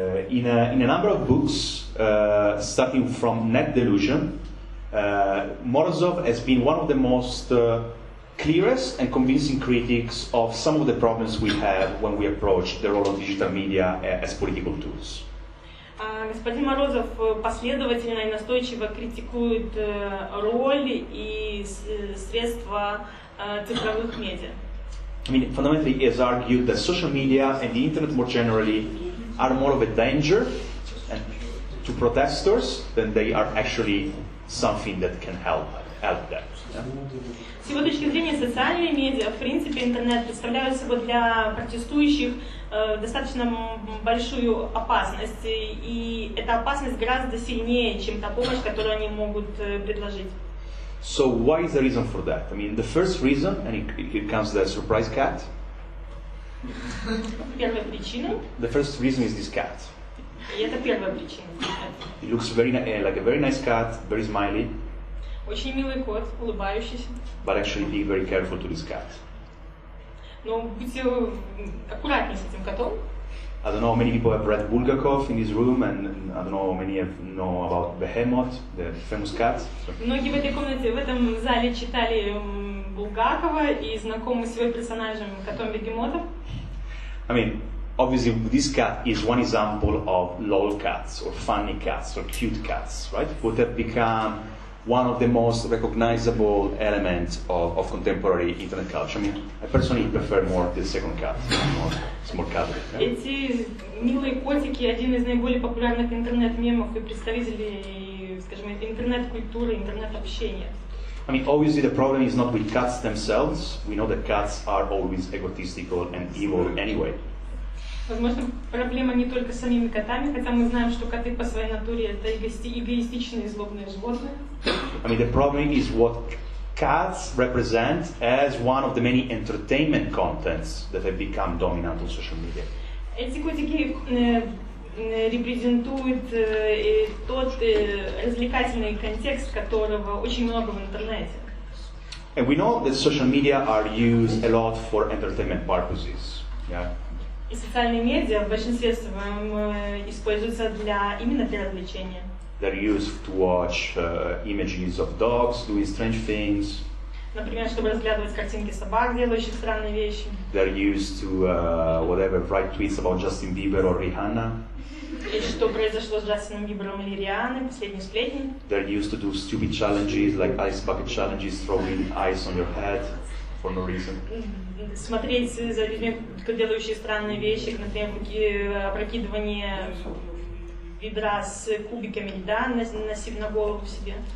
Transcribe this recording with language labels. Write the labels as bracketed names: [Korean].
[English] In a number of books, starting from Net Delusion, Morozov has been one of the most clearest and convincing critics of some of the problems we have when we approach the role of digital media as political tools. [Russian] Господин Морозов последовательно и настойчиво критикует роль и средства цифровых медиа. [English] I mean, fundamentally, he has argued that social media and the internet more generally are more of a danger to protesters than they are actually something that can help them. [Russian] С его точки зрения, социальные медиа, в принципе, интернет представляют собой для протестующих достаточно большую опасность, и эта опасность гораздо сильнее, чем та помощь, которую они могут предложить. [English] So why is the reason for that? I mean, the first reason, and here comes the surprise cat. [Russian] Первая причина. [English] The first reason is this cat. [Russian] И это первая причина. [English] It looks very like a very nice cat, very smiley. [Russian] Очень милый кот, улыбающийся. [English] But actually, be very careful to this cat. [Russian] Но будьте аккуратнее с этим котом. [English] I don't know how many people have read Bulgakov in this room, and I don't know how many know about Behemoth, the famous cat. [Russian] Многие в этой комнате, в этом зале читали Булгакова и знакомы с его персонажем котом Бегемотом. [English] I mean, obviously, this cat is one example of lol cats, or funny cats, or cute cats, right? Would have become one of the most recognizable elements of contemporary internet culture. I mean, I personally prefer more the second cat, it's more cuddly. [Russian] Эти милые котики один из наиболее популярных интернет-мемов и представителей, скажем, интернет-культуры, интернет-общения. [English] I mean, obviously the problem is not with cats themselves. We know that cats are always egotistical and evil anyway. [Russian] Возможно, проблема не только с самими котами, хотя мы знаем, что коты по своей натуре это эгоистичные и злобные животные. [English] I mean, the problem is what cats represent as one of the many entertainment contents that have become dominant on social media. [Russian] Эти котики репрезентуют тот развлекательный контекст, которого очень много в интернете. [English] And we know that social media are used a lot for entertainment purposes. Yeah. [Russian] И социальные медиа в большинстве своем используются именно для развлечения. [English] They're used to watch images of dogs doing strange things. [Russian] Например, чтобы разглядывать картинки собак, делающих странные вещи. [English] They're used to write tweets about Justin Bieber or Rihanna. [Russian] И что произошло с Джастином Бибером или Рианой, последние сплетни. [English] They're used to do stupid challenges like ice bucket challenges, throwing ice on your head for no reason. [Russian] Смотреть за людьми, делающие странные вещи, например, опрокидывание ведра с кубиками льда на голову себе.